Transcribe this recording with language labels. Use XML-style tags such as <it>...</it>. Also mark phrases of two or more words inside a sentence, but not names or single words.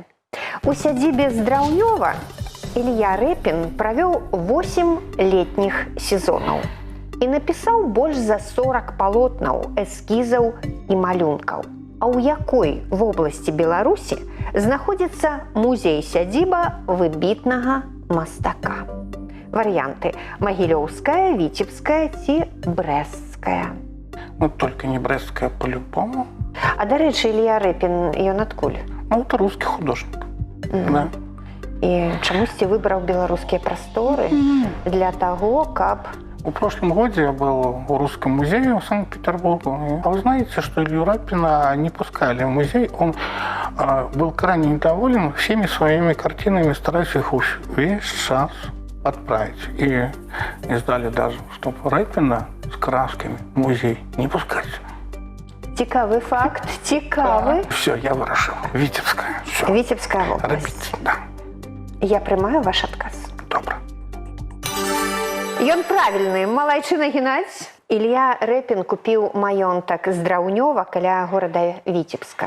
<be>У сядзібе Здраўнёва Ілья Рэпін правёў 8 летніх сезонаў і напісаў больш за 40 палотнаў, эскізаў і малюнкаў. А ў якой вобласці Беларусі знаходзіцца музей-сядзіба выбітнага мастака? Варыянты: Магілёўская, Віцебская ці Брэсцкая. Ну,</be> <ru>только не Брестская по-любому.</ru> <be>А дарэчы, Ілья Рэпін, ён адкуль? Ну,</be> <ru>это русский художник. Да.</ru> <be>І чамусьці выбраў беларускія прасторы для таго, каб...</be> <ru>В прошлом году я был в Русском музее в Санкт-Петербурге. А вы знаете, что Илью Рэпина не пускали в музей. Он был крайне недоволен всеми своими картинами, стараясь их</ru> <be>весь час</be> <ru>отправить. И издали даже, чтобы Рэпина с красками в музей не пускать.</ru> <be>Цікавы факт, цікавы.</be> <ru>Все, я выражил. Витебская. Все.</ru> <be>Віцебская вобласць. Робить, да. Я прымаю ваш адказ. Добро. Ён правільны, малайчына Геннадзь. Ілья Рэпін купіў маёнтак Здраўнёва каля горада Віцебска.</be>